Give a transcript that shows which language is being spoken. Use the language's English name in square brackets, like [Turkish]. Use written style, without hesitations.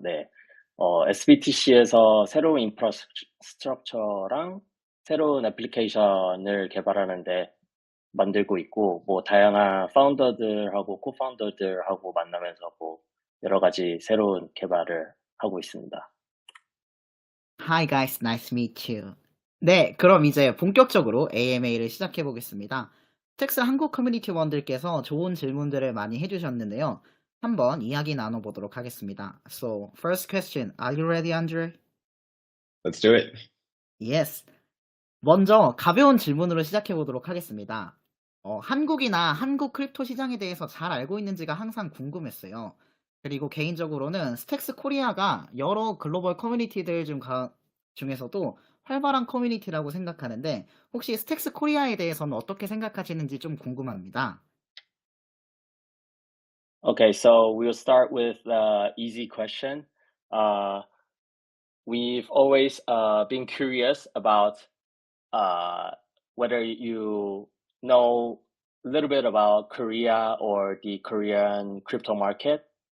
[Korean] 네, sBTC에서 새로운 인프라스트럭처랑 새로운 애플리케이션을 개발하는데 만들고 있고, 다양한 파운더들하고 코파운더들하고 만나면서 여러 가지 새로운 개발을 하고 있습니다. [English] Hi guys, nice to meet you. [Korean] 네, 그럼 이제 본격적으로 AMA를 시작해 보겠습니다. 스택스 한국 커뮤니티원들께서 좋은 질문들을 많이 해주셨는데요. 한번 이야기 나눠보도록 하겠습니다. [English] So, first question, are you ready, Andre? Let's do it. Yes. [Korean] 먼저 가벼운 질문으로 시작해 보도록 하겠습니다. 한국이나 한국 크립토 시장에 대해서 잘 알고 있는지가 항상 궁금했어요. 그리고 개인적으로는 스택스 코리아가 여러 글로벌 커뮤니티들 중에서도 활발한 커뮤니티라고 생각하는데 혹시 스택스 코리아에 대해서는 어떻게 생각하시는지 좀 궁금합니다. [English] Okay, so we'll start with the easy question. We've always been curious about whether you know a little bit about Korea or the Korean crypto market.